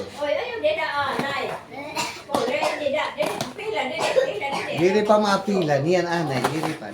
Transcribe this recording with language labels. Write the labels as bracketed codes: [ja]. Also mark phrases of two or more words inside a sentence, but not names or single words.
[hil] Oy, ayun, di na, anay. Kole, di na, pila, pila. Diri pa mapila, niyan anay, diri pa.